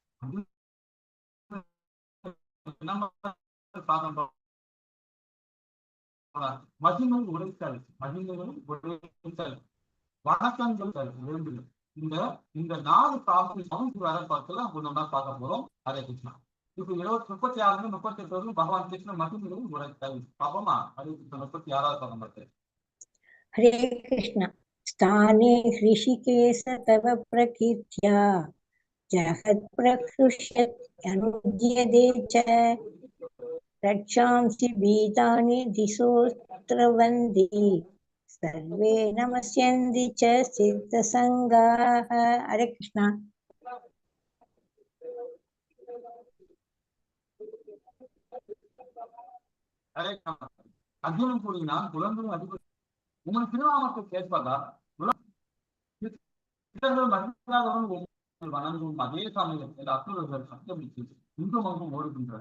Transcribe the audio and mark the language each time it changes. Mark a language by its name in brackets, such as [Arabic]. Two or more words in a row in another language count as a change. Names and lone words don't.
[Tamil] மகிமை உரைத்தல், மகிமைகளும் உரைத்தல், வணக்கங்கள் வேண்டும். இந்த 4 பிரார்த்தனை வேற பார்த்துல ஒண்ணு பார்க்க போறோம். ஹரே கிருஷ்ணா. இப்ப 36 38 பகவான் கிருஷ்ண மகிமைகளும் உரைத்தல் பாப்போமா? ஹரே கிருஷ்ண 36வது பதம் பார்த்து. [Sanskrit] हरे कृष्ण। स्थाने ऋषिकेश तव प्रकीर्त्या जगत् प्रकृष्यत् अनुद्यते च रक्षांसि भीतानि दिशोऽस्त्रवन्ति सर्वे नमस्यन्ति च सिद्धसङ्गाः हरे कृष्णा [Tamil] அர்ஜுனன் கூறினான், புலன்களும் அதிபதி உங்கள் திருநாமத்தை கேட்பதா வணங்கும் அதே சமயத்தில் அசுரர்கள் சத்தமிட்டு இன்றும் அங்கும் ஓடுகின்றனர்.